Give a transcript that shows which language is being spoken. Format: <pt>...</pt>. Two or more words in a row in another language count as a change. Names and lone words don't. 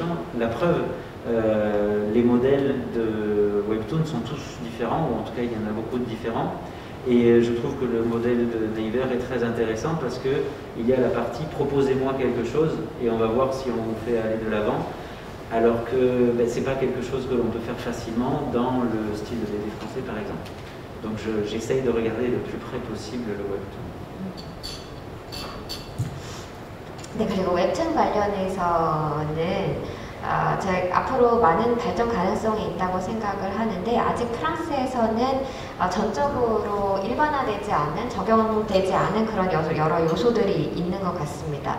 <fr>La preuve, les modèles de webtoon sont tous différents, ou en tout cas il y en a beaucoup de différents, et je trouve que le modèle de Naver est très intéressant parce qu'il y a la partie « proposez-moi quelque chose et on va voir si on vous fait aller de l'avant », alors que ce n'est pas quelque chose que l'on peut faire facilement dans le style de BD français par exemple. Donc j'essaye de regarder le plus près possible le webtoon.</fr> <ko>네, 그리고 웹툰 관련해서는 앞으로 많은 발전 가능성이 있다고 생각을 하는데, 아직 프랑스에서는 전적으로 일반화되지 않은, 적용되지 않은 그런 여러 요소들이 있는 것 같습니다.</ko>